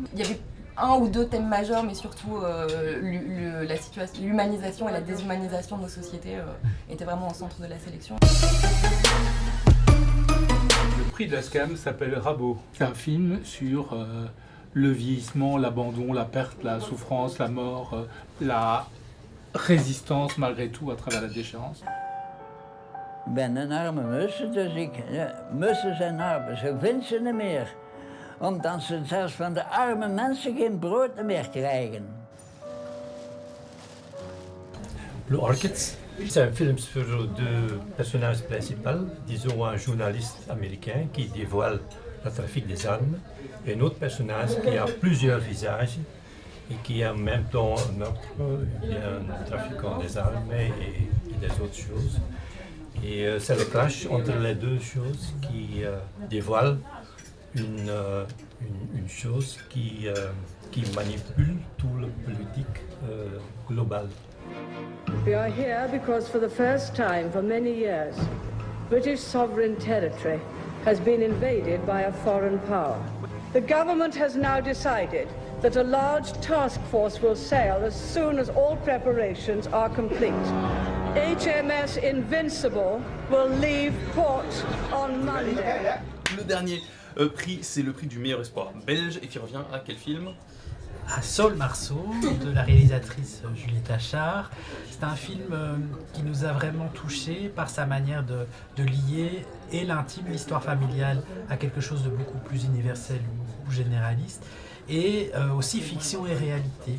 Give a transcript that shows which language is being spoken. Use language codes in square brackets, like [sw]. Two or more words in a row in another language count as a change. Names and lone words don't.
[fr] Il y avait un ou deux thèmes majeurs, mais surtout l'humanisation et la déshumanisation de nos sociétés étaient vraiment au centre de la sélection. Le prix de la SCAM s'appelle Rabot. C'est un film sur le vieillissement, l'abandon, la perte, la souffrance, la mort, la résistance malgré tout à travers la déchéance. [nl] Ik ben een arme mus, dus mussen zijn arm. Ze vinden ze niet meer. Omdat ze zelfs van de arme mensen geen brood meer krijgen. [fr] Blue Orchids, c'est un film sur deux personnages principaux, disons un journaliste américain qui dévoile le trafic des armes, et un autre personnage qui a plusieurs visages et qui est en même temps un meurtre, un trafiquant des armes et des autres choses. Et c'est le clash entre les deux choses qui dévoile une chose qui manipule tout le politique global. [en] We are here because for the first time for many years, British sovereign territory has been invaded by a foreign power. The government has now decided that a large task force will sail as soon as all preparations are complete. HMS Invincible will leave port on Monday. [fr] Le dernier prix, c'est le prix du meilleur espoir belge et qui revient à quel film ? À Saul Marceau, de la réalisatrice Juliette Achard. C'est un film qui nous a vraiment touchés par sa manière de lier et l'intime, l'histoire familiale, à quelque chose de beaucoup plus universel ou généraliste, et aussi fiction et réalité.